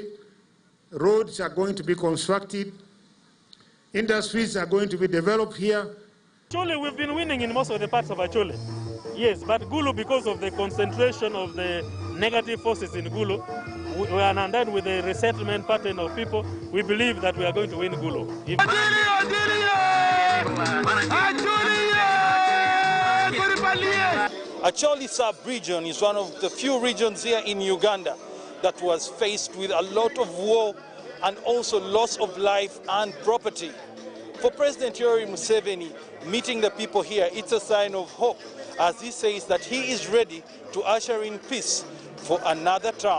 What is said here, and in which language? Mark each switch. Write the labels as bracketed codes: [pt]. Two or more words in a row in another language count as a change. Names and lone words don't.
[en] Roads are going to be constructed. Industries are going to be developed here. Acholi, we've been winning in most of the parts of Acholi. Yes, but Gulu, because of the concentration of the negative forces in Gulu, and then with the resettlement pattern of people, we believe that we are going to win Gulu. Acholi sub-region is one of the few regions here in Uganda that was faced with a lot of war and also loss of life and property. For President Yoweri Museveni, meeting the people here, it's a sign of hope, as he says that he is ready to usher in peace for another term.